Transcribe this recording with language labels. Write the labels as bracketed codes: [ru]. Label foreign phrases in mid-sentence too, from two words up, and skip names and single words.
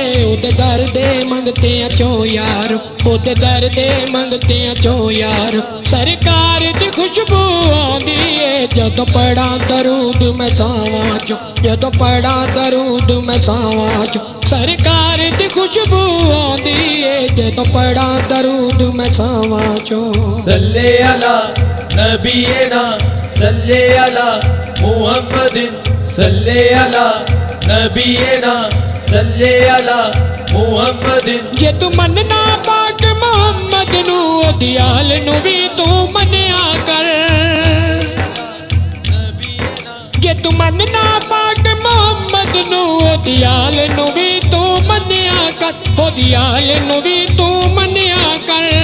[pa] اوہدے در دے منگتیاں چوں یارو، اوہدے در دے منگتیاں چوں یارو، سرکار دی خوشبو آندی ہے. جدوں پڑھاں درود میں ساواں چوں، جدوں پڑھاں درود میں ساواں چوں، سرکار دی خوشبو آندی ہے. جدوں پڑھاں درود میں ساواں چوں. [ar] صلى على نبينا صلى على محمد صلى على نبينا صلى على محمد. [pa] جے توں مننا پاک محمد نوں دیال نوں بھی توں منیا کر. جے توں مننا پاک محمد نوں دیال نوں بھی توں منیا کر، او دیال نوں بھی توں منیا کر.